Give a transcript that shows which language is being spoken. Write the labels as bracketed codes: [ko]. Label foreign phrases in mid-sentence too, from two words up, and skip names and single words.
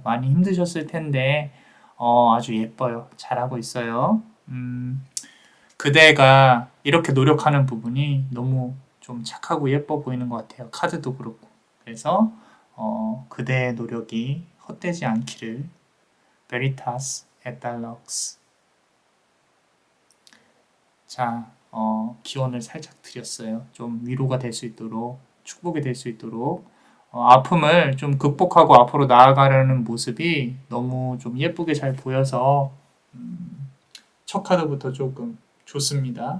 [ko] 많이 힘드셨을 텐데, 아주 예뻐요. 잘하고 있어요. 그대가 이렇게 노력하는 부분이 너무 좀 착하고 예뻐 보이는 것 같아요. 카드도 그렇고. 그래서 그대의 노력이 헛되지 않기를. [la] Veritas et Lux. [ko] 자, 기원을 살짝 드렸어요. 좀 위로가 될 수 있도록, 축복이 될 수 있도록, 아픔을 좀 극복하고 앞으로 나아가려는 모습이 너무 좀 예쁘게 잘 보여서 첫 카드부터 조금 좋습니다.